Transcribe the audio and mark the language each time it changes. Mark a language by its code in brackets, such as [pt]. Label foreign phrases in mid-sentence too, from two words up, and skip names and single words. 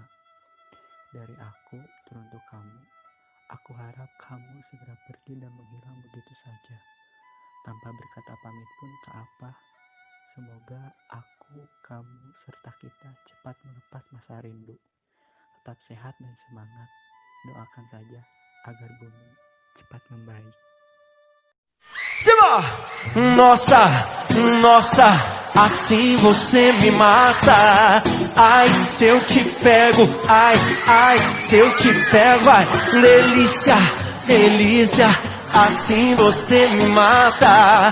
[id] Dari aku teruntuk kamu, aku harap kamu segera pergi dan menghilang begitu saja, tanpa berkata pamit pun tak apa. Semoga aku, kamu, serta kita cepat melepas masa rindu. Tetap sehat dan semangat. Doakan saja agar bumi cepat membaik. Simba! [pt] Nossa, nossa, assim você me mata. Ai, se eu te pego, ai, ai, se eu te pego, ai, delícia, delícia, assim você me mata.